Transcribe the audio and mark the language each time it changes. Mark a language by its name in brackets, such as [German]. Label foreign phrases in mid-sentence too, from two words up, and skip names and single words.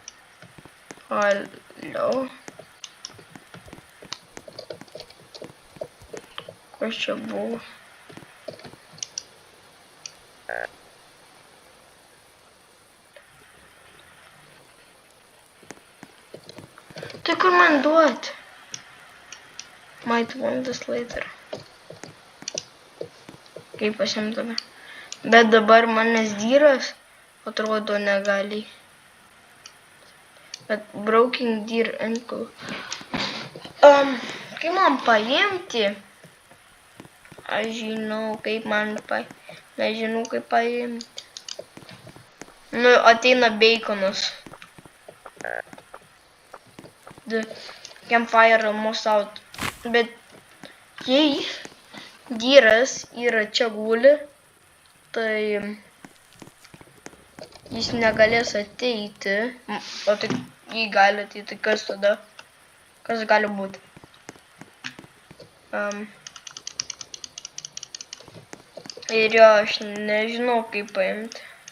[Lithuanian] Alio. Kas čia buvo? Tai kur man duoti? [English] Might want this later. [Lithuanian] Kaip pasimtume. Bet dabar manęs dyras atrodo negali. [English] Bet broken deer ankle. [Lithuanian] Kaip man paimti? Aš žinau, kaip man paimti. Nežinau, kaip paimti. Nu, ateina baconas. [English] The campfire almost out. [Lithuanian] Bet jei dyras yra čia guli, tai jis negalės ateiti. O tai jei gali ateiti, kas tada? Kas gali būti? Ir jo, aš nežinau, kaip paimti.